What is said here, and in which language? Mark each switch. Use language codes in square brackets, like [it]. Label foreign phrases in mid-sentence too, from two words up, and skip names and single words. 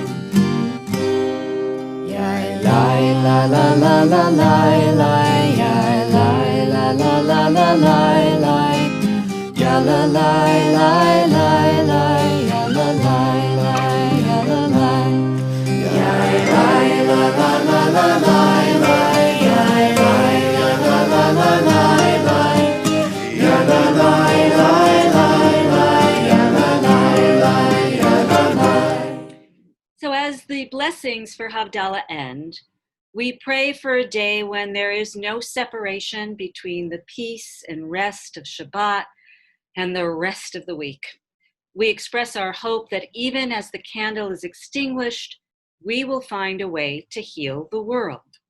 [en] Yai lai la la la la lai lai, yai lai la la la la lai lai, ya la lai lai lai lai, ya la lai lai, ya la lai. Yai lai la la la la lai lai, yai lai la la la la lai lai, ya la lai lai lai lai, ya la lai lai, ya la lai. So as the blessings for Havdalah end, we pray for a day when there is no separation between the peace and rest of Shabbat and the rest of the week. We express our hope that even as the candle is extinguished, we will find a way to heal the world.